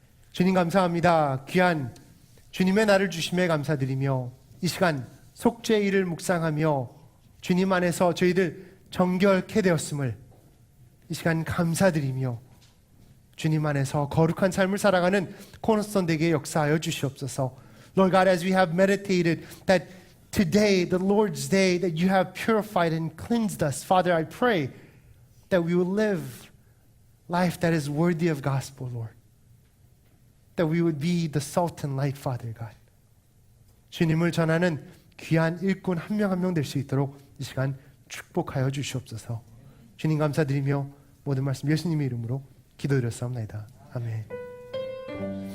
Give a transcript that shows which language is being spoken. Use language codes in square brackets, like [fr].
[ko] 주님 감사합니다. 귀한 주님의 날을 주심에 감사드리며 이 시간 속죄일을 묵상하며 주님 안에서 저희들 정결케 되었음을 이 시간 감사드리며 주님 안에서 거룩한 삶을 살아가는 코너스톤 되게 역사하여 주시옵소서. [en] Lord God, as we have meditated that today, the Lord's day, that you have purified and cleansed us, Father, I pray that we will live life that is worthy of gospel, Lord. That we would be the salt and light, Father God. [ko] 주님을 전하는 귀한 일꾼 한 명 한 명 될 수 있도록 이 시간 축복하여 주시옵소서. 주님 감사드리며 모든 말씀 예수님의 이름으로 기도드렸사옵나이다. 아멘.